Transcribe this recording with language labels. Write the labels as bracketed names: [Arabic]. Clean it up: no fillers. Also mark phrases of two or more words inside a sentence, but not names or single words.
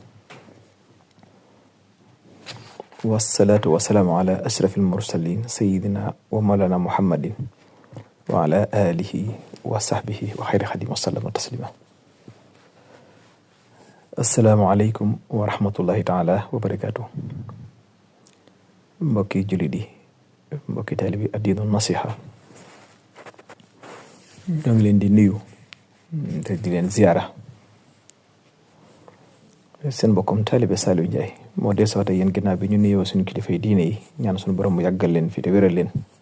[Arabic] والصلاة والسلام على أشرف المرسلين سيدنا ومولانا محمد وعلى آله وصحبه وخير خديم وسلم تسليما. السلام عليكم ورحمة الله تعالى وبركاته. [Wolof] mbokki jullit yi mbokki taalibe bi addiinu nasiha ñoo ngi leen di nuyu te di leen ziyaara. seen mbokkum taalibe Saliou Ndiaye moo dee soxte yéen ginnaaw bi ñu nuyoo suñu kilifay diine yi ñaan suñu borom mu yàggal leen fi te wéral leen.